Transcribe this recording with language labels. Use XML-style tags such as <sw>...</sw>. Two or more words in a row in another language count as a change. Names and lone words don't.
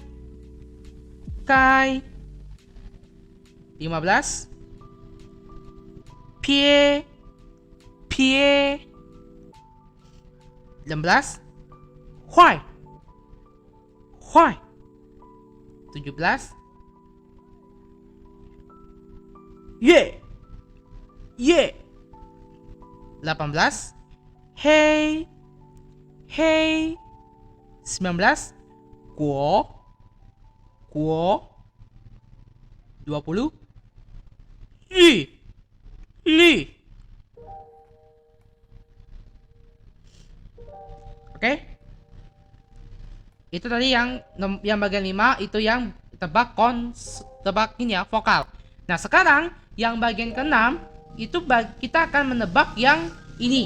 <zh>Kai. 15, pie. Pie. 16, huai. Huai. 17, ye. Ye. 18, hei. Hei. 19, guo. Guo. 20, li. Li.</zh> <id>Oke. Itu tadi yang bagian 5 itu yang tebak tebak ini ya, vokal. Nah, sekarang yang bagian ke-6 itu kita akan menebak yang ini.</id>